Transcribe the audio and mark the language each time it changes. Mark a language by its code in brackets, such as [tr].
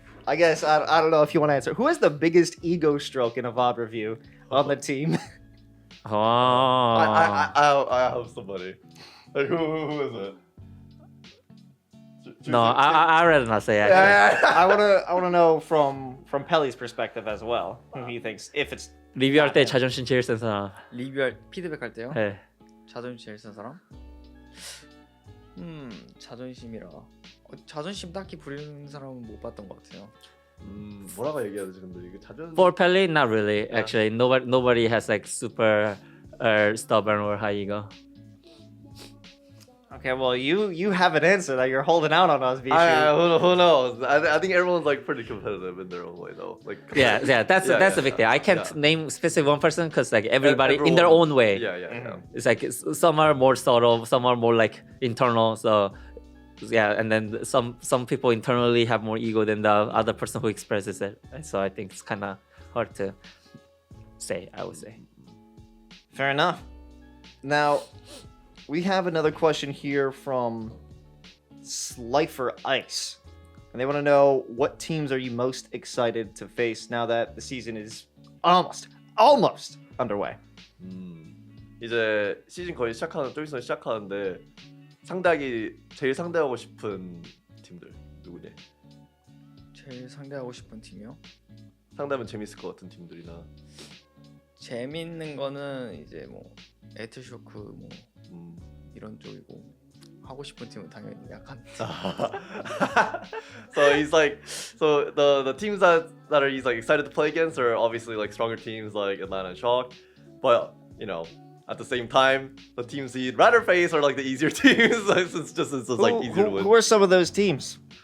[en] I guess I don't know if you want to answer. Who has the biggest ego stroke in a VOD review on the team? Oh, I have somebody. Like who is it? no, I'd rather not say. Actually. Yeah. I wanna know from Pelly's perspective as well. Who he thinks if it's [ko] 리뷰할 때 자존심 제일 센 사람. 리뷰할 피드백 할 때요? 네. 자존심 제일 센 사람? 자존심이라 자존심 딱히 부리는 사람은 못 봤던 것 같아요. 뭐라고 얘기해야 되지 근데 이게 자존. [en] For Pele, not really. Actually, nobody has like super stubborn or high ego. okay. Well, you have an answer that you're holding out on us, Bischu. Who knows? I think everyone's like pretty competitive in their own way though. Like Yeah, that's the big thing. I can't Yeah. name specific one person because like everybody in Everyone- their own way. Yeah. It's like some are more subtle, some are more like internal. So yeah, and then some people internally have more ego than the other person who expresses it. So I think it's kind of hard to say. I would say. Fair enough. Now, we have another question here from Slifer Ice. And they want to know, what teams are you most excited to face now that the season is almost underway? [ko] 이제 시즌 거의 좀 있으면 시작하는데 제일 상대하고 싶은 팀들 누구냐? 제일 상대하고 싶은 팀이요? 상대하면 재밌을 것 같은 팀들이나. 재밌는 거는 이제 뭐 에트쇼크 뭐 음. 이런 쪽이고 하고 싶은 팀은 당연히 약한 [en] So he's like, so the teams that are he's like excited to play against are obviously like stronger teams like Atlanta and Shock, but you know at the same time the teams he'd rather face are like the easier teams. It's just like easier to win. Who are some of those teams?